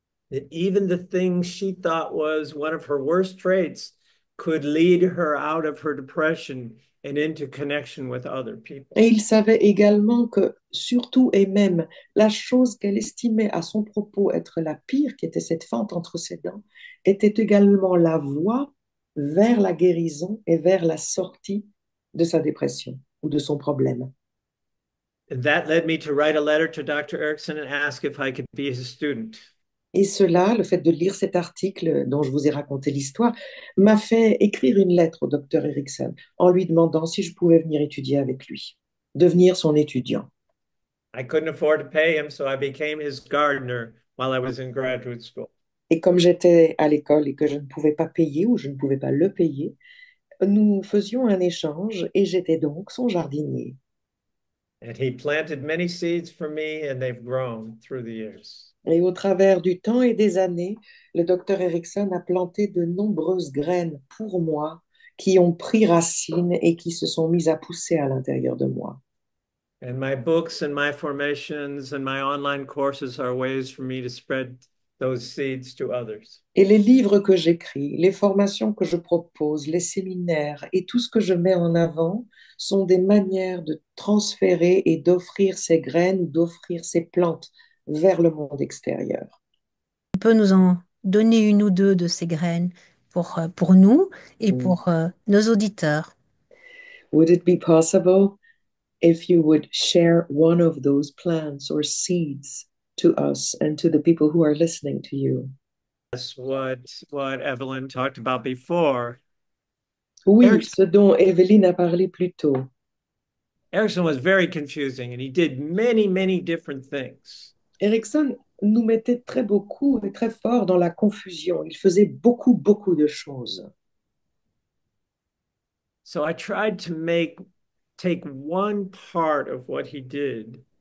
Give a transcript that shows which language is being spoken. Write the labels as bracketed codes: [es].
[en] That even the thing she thought was one of her worst traits could lead her out of her depression and into connection with other people. [fr] Et il savait également que, surtout et même, la chose qu'elle estimait à son propos être la pire, qui était cette fente entre ses dents, était également la voie vers la guérison et vers la sortie de sa dépression ou de son problème. [en] And that led me to write a letter to Dr. Erickson and ask if I could be his student. [fr] Et cela, le fait de lire cet article dont je vous ai raconté l'histoire, m'a fait écrire une lettre au docteur Erickson en lui demandant si je pouvais venir étudier avec lui, devenir son étudiant. [en] I couldn't afford to pay him, so I became his gardener while I was in graduate school. [fr] Et comme j'étais à l'école et que je ne pouvais pas payer ou je ne pouvais pas le payer, nous faisions un échange et j'étais donc son jardinier. [en] And he planted many seeds for me, and they've grown through the years. [fr] Et au travers du temps et des années, le docteur Erickson a planté de nombreuses graines pour moi qui ont pris racine et qui se sont mises à pousser à l'intérieur de moi. [en] And my books and my formations and my online courses are ways for me to spread those seeds to others. [fr] Et les livres que j'écris, les formations que je propose, les séminaires et tout ce que je mets en avant sont des manières de transférer et d'offrir ces graines ou d'offrir ces plantes vers le monde extérieur. Tu peux nous en donner une ou deux de ces graines pour nous et Mm. pour nos auditeurs. [en] Would it be possible if you would share one of those plants or seeds to us and to the people who are listening to you? That's what Evelyn talked about before. [fr] Oui, Erickson, ce dont Evelyne a parlé plus tôt. [en] Erickson was very confusing, and he did many, many different things. [fr] Erickson nous mettait très beaucoup et très fort dans la confusion. Il faisait beaucoup, beaucoup de choses. [en] So I tried to take one part of what he did